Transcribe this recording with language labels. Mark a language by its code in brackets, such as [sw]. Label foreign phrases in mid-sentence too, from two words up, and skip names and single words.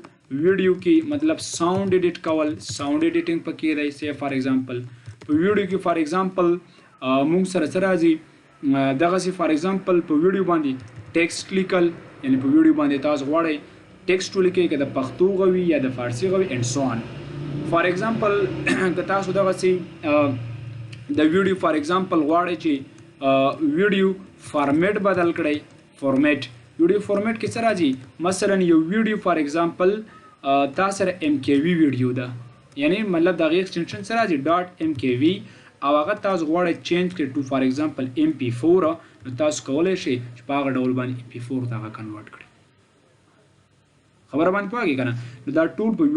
[ps] ویډیو کې مطلب [en] sound edit [ps] کول [en] sound editing [ps] پکې دی سی [en] for example [ps] په ویډیو کې [en] for example [ps] مونږ سره څه راځي دغسې [en] for example [ps] په ویډیو باندې ټیکسټ لیکل یعنی په ویډیو باندې تاسو غواړئ ټیکسټ ولیکئ که د پښتو غوي یا د فارسي غوي [en] and so on for example [ps] که تاسو دغسې د ویډیو [en] for example [ps] غواړئ چې [en] video format [ps] بدل کړئ [en] format video format [ps] کې څه راځي مثلا یو ویډیو [en] for example [ps] تا سره MKV ویډیو ده یعنی مطلب د هغې ایکسټنشن څه راځي .mkv او هغه تاسو غواړئ چینج کړئ [en] to for example [ps] MP4 نو تاسو کولی شئ چې په هغه ډول باندې MP4 ته هغه کنورټ کړئ خبره باندې پوهېږئ که نه نو دا ټول په